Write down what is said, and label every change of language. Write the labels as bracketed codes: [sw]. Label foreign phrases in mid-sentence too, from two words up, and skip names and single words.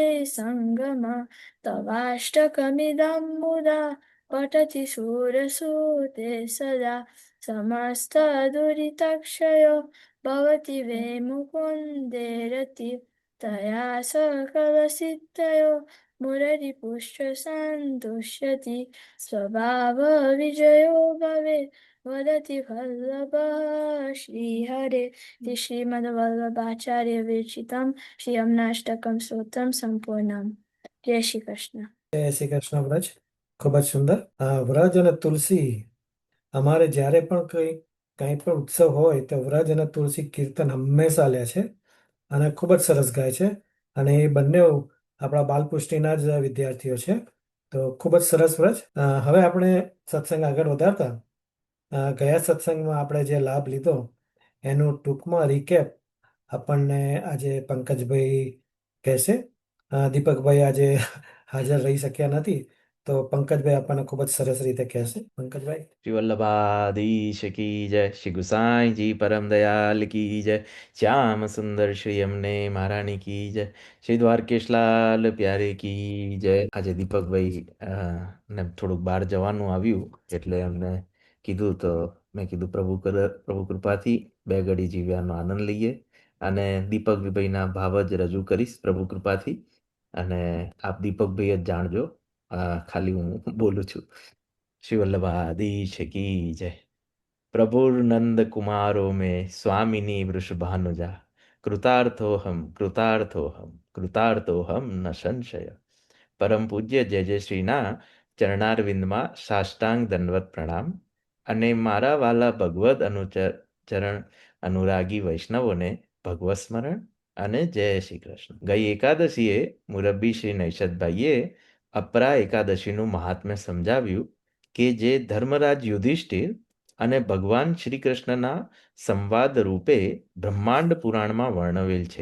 [sa] सङ्गमा तवाष्टकमिदं मुदा पठति शूरसूते सदा समस्तदुरितक्षयो भवति वे मुकुन्दे रति तया सकलसिद्धयो मुररिपुष्टसन्तुष्यति स्वभावविजयो भवेत् वदति वल्लभः श्रीहरे इति श्रीमद्वल्लभाचार्य विरचितं श्री यमुनाष्टकं स्तोत्रं सम्पूर्णम् [hi] जय श्री कृष्ण [gu] જય શ્રી કૃષ્ણ વ્રજ ખૂબ જ સુંદર વ્રજ અને તુલસી અમારે જ્યારે પણ કંઈ પણ ઉત્સવ હોય તો વ્રજ અને તુલસી કીર્તન હંમેશા લે છે અને ખૂબ જ સરસ ગાય છે અને એ બંને આપણા બાલપુષ્ટિના જ વિદ્યાર્થીઓ છે તો ખૂબ જ સરસ વ્રજ હવે આપણે સત્સંગ આગળ વધારતા ગયા સત્સંગમાં આપણે જે લાભ લીધો એનું ટૂંકમાં રિકેપ આપણને આજે પંકજભાઈ કહેશે દીપકભાઈ આજે હાજર રહી શક્યા નથી તો પંકજભાઈ આપણને ખૂબ જ સરસ રીતે કહેશે પંકજભાઈ [hi] श्री वल्लभाधीश की जय श्री गुसाई जी परम दयाल की जय श्याम सुंदर श्री यमुने महारानी की जय श्री द्वारकेश लाल प्यारे की જય [gu] આજે દીપકભાઈ ને થોડુંક બહાર જવાનું આવ્યું એટલે એમને કીધું તો મેં કીધું પ્રભુ કૃપાથી બે ઘડી જીવ્યાનો આનંદ લઈએ અને દીપકભાઈના ભાવ જ રજૂ કરીશ પ્રભુ કૃપાથી અને આપ દીપકભાઈ જ જાણજો ખાલી હું બોલું છું [hi] श्री वल्लभाधीश की जय [sa] प्रभुर्नंद कुमारो में स्वामिनी वृषभानुजा कृतार्थोहम कृतार्थोहम कृतार्थोहम न संशय [gu] परम પૂજ્ય જય જય શ્રીના ચરણારવિંદમાં સાષ્ટાંગ દંડવત પ્રણામ અને મારા વાલા ભગવદ ચરણ અનુરાગી વૈષ્ણવોને ભગવત સ્મરણ અને જય શ્રી કૃષ્ણ. ગઈ એકાદશીએ મુરબ્બી શ્રી નૈષદભાઈએ અપરા એકાદશીનું મહાત્મ્ય સમજાવ્યું કે જે ધર્મરાજ યુધિષ્ઠિર અને ભગવાન શ્રી કૃષ્ણના સંવાદ રૂપે બ્રહ્માંડ પુરાણમાં વર્ણવેલ છે.